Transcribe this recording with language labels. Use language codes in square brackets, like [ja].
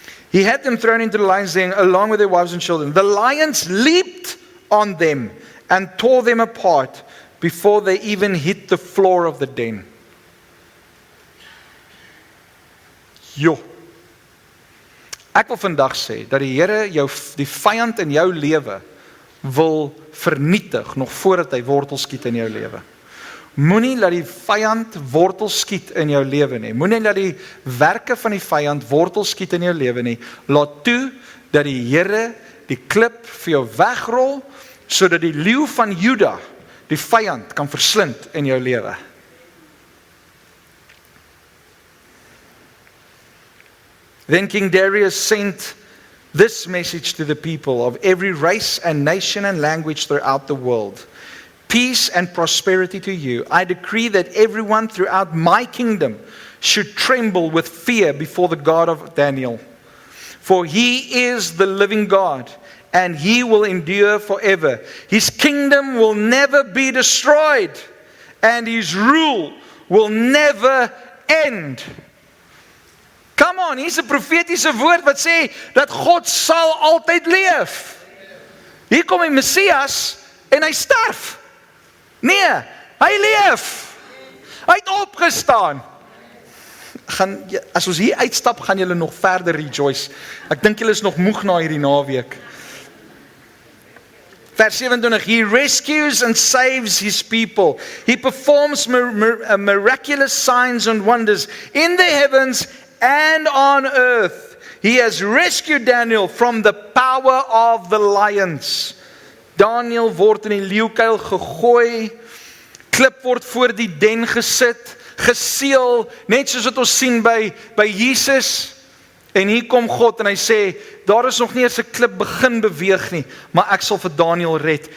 [en] He had them thrown into the lion's den along with their wives and children. The lions leaped on them and tore them apart before they even hit the floor of the den. Jo. [af] Ek wil vandag sê dat die Here die vyand in jou lewe wil vernietig nog voordat hy wortel skiet in jou lewe. Moenie laat die vyand wortel skiet in jou lewe nie. Moenie laat die werke van die vyand wortel skiet in jou lewe nie. Laat toe dat die Here die klip vir jou wegrol, sodat die leeu van Juda die vyand kan verslind in jou lewe. [en] Then King Darius sent this message to the people of every race and nation and language throughout the world. Peace and prosperity to you. I decree that everyone throughout my kingdom should tremble with fear before the God of Daniel. For he is the living God, and he will endure forever. His kingdom will never be destroyed, and his rule will never end. Come on, [af] hier's 'n profetiese woord wat sê dat God sal altyd leef. Hier kom die Messias en hy sterf. Nee, hy leef. Hy het opgestaan. As ons hier uitstap, gaan julle nog verder rejoice. Ek dink julle is nog moeg na hierdie naweek. Vers 27, [en] he rescues and saves his people. He performs miraculous signs and wonders in the heavens and on earth. He has rescued Daniel from the power of the lions. [af] Daniel word in die leeukuil gegooi, klip word voor die den gesit, geseël, net soos wat ons sien by Jesus. En hier kom God en hy sê, daar is nog nie eens 'n klip begin beweeg nie, maar ek sal vir Daniel red.